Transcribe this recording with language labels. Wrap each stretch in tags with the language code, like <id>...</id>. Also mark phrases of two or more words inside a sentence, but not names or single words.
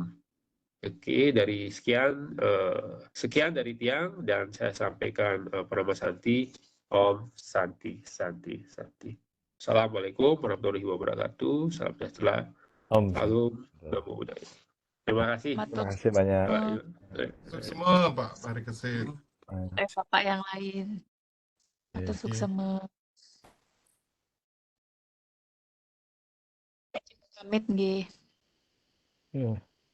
<id>Oke, dari sekian dari Tiang dan saya sampaikan Pranama Santi,</id> <sa>ॐ शान्ति शान्ति शान्ति.</sa> <ar>السلام عليكم ورحمة الله وبركاته.</ar> <id>Salam sejahtera. Om. Salam</id> <pi>Namo Buddhaya.</pi> <id>Terima kasih. Terima kasih banyak. Semua Pak Hari Kesit. Bapak yang lain. Atau Oke.</id> <ban>suksema. Pamit nggih.</ban> <id>Iya.</id>